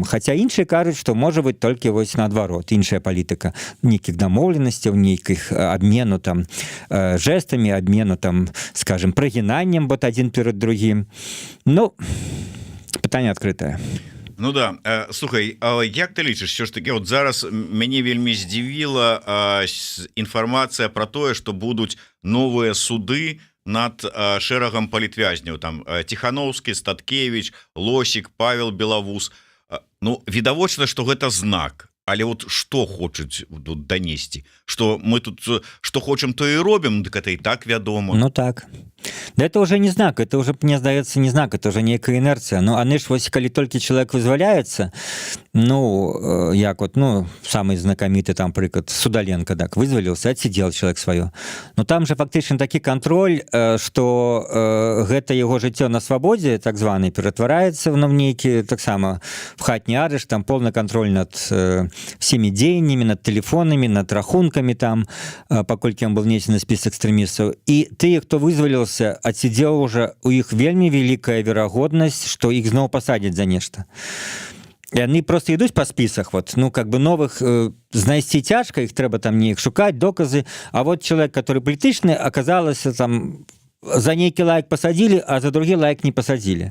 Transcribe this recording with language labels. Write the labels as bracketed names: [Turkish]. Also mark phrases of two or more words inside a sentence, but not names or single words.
[Belarusian] Хаця іншыя кажуць, што можа быць толькі вось наадварот, іншая палітыка, нейкіх дамоўленасцяў, нейкіх абмену там жэстамі, абмену там, скажем, прыгінаннем вот адзін перад другім. Ну, пытанне адкрытае. Ну да, слухай, як ты лічыш, [Ukrainian] що ж таки, [Belarusian] от зараз мяне вельмі здзівіла інфармацыя про тое, што будуць новыя суды над шэрагам палітвязняў, там Тихановскі, Статкевич, Лосік, Павел Белавус. Ну, відавочна, што гэта знак. Але вот што хочуць тут данесці, што мы тут што хочам, то і робім, дык это і так вядома. Ну так. Да это уже не знак, это уже, мне здаецца, не знак, это уже нейкая інерцыя. Ну, а ж вось, калі толькі чалавек вызваляецца, ну, як вот, ну, самый знакаміты там прыклад Судаленко, так, вызваліўся, адсидел чалавек сваё. Ну, там же фактычна такі кантроль, што гэта яго жыццё на свабодзе, так званы, ператвараецца в нейкі, таксама, в хатні арышт, там [Russian] полный контроль над всеми [Belarusian] дзеяннямі, над телефонамі, над рахункамі там, паколькі ён был внесены спіс экстрэмістаў. І тыя, хто вызваліўся, адсидзеў уже, у іх вельмі вялікая верагоднасць, што іх зноў пасадзяць за нешта. Яны просто ідуць па спісах, вот, ну, [Russian] как бы [Belarusian] новых знайсці цяжка, іх трэба там неяк шукаць, доказы, а вот чалавек, который палітычны, аказалася там, за нейкі лайк пасадзілі, а за другі лайк не пасадзілі.